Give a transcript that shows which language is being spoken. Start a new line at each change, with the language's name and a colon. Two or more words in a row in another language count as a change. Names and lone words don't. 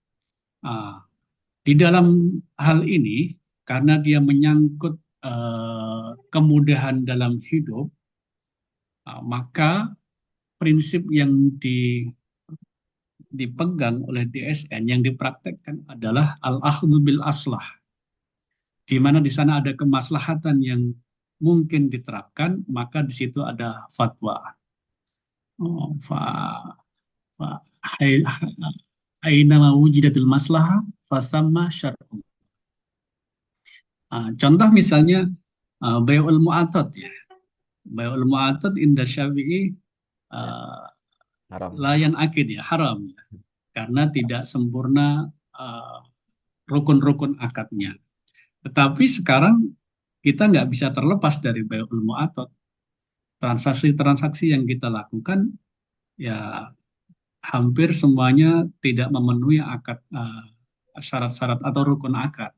Indonesian: Di dalam hal ini, karena dia menyangkut kemudahan dalam hidup, maka prinsip yang dipegang oleh DSN yang dipraktekkan adalah
Arabic: الأخذ بالأصلح,
Indonesian: di mana di sana ada kemaslahatan yang mungkin diterapkan, maka di situ ada fatwa.
Arabic: أو أين وجدت المصلحة فثم شرع.
Indonesian: Contoh misalnya
Arabic: بيع المعاطاة
Indonesian: ya.
Arabic: بيع المعاطاة عند الشافعي
Indonesian: Ya, uh, haram.
Arabic: لا ينعقد
Indonesian: ya, haram ya, karena tidak sempurna rukun-rukun akadnya. Tetapi sekarang kita nggak bisa terlepas dari
Arabic: بيع المعاطاة.
Indonesian: Transaksi-transaksi yang kita lakukan ya hampir semuanya tidak memenuhi akad, syarat-syarat atau rukun akad.